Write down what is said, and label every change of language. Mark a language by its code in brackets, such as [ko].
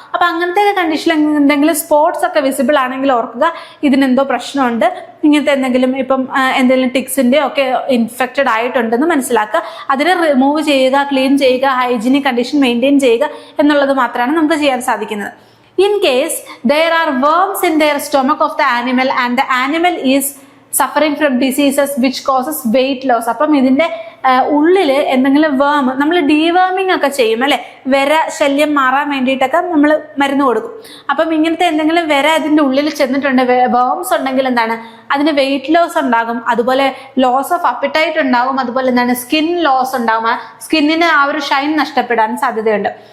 [ml] അപ്പൊ അങ്ങനത്തെ കണ്ടീഷനിൽ എന്തെങ്കിലും സ്പോട്സ് ഒക്കെ വിസിബിൾ ആണെങ്കിൽ ഓർക്കുക ഇതിനെന്തോ പ്രശ്നമുണ്ട്, ഇങ്ങനത്തെ എന്തെങ്കിലും ഇപ്പം എന്തെങ്കിലും ടിക്സിന്റെ ഒക്കെ ഇൻഫെക്റ്റഡ് ആയിട്ടുണ്ടെന്ന് മനസ്സിലാക്കുക. അതിനെ റിമൂവ് ചെയ്യുക, ക്ലീൻ ചെയ്യുക, ഹൈജീനിക് കണ്ടീഷൻ മെയിൻറ്റെയിൻ ചെയ്യുക എന്നുള്ളത് മാത്രമാണ് നമുക്ക് ചെയ്യാൻ സാധിക്കുന്നത്. [en] In case there are worms in their stomach of the animal and the animal is suffering from diseases which causes weight loss. [ml] അപ്പം ഇതിന്റെ ഉള്ളിൽ എന്തെങ്കിലും വേം, നമ്മൾ ഡീവേമിങ് ഒക്കെ ചെയ്യും അല്ലെ, വിര ശല്യം മാറാൻ വേണ്ടിയിട്ടൊക്കെ നമ്മൾ മരുന്ന് കൊടുക്കും. അപ്പം ഇങ്ങനത്തെ എന്തെങ്കിലും വിര അതിന്റെ ഉള്ളിൽ ചെന്നിട്ടുണ്ട്, വേംസ് ഉണ്ടെങ്കിൽ എന്താണ് അതിന് വെയിറ്റ് ലോസ് ഉണ്ടാകും, അതുപോലെ ലോസ് ഓഫ് അപ്പിറ്റൈറ്റ് ഉണ്ടാകും, അതുപോലെ എന്താണ് സ്കിൻ ലോസ് ഉണ്ടാകും, സ്കിന്നിന് ആ ഒരു ഷൈൻ നഷ്ടപ്പെടാൻ സാധ്യതയുണ്ട്.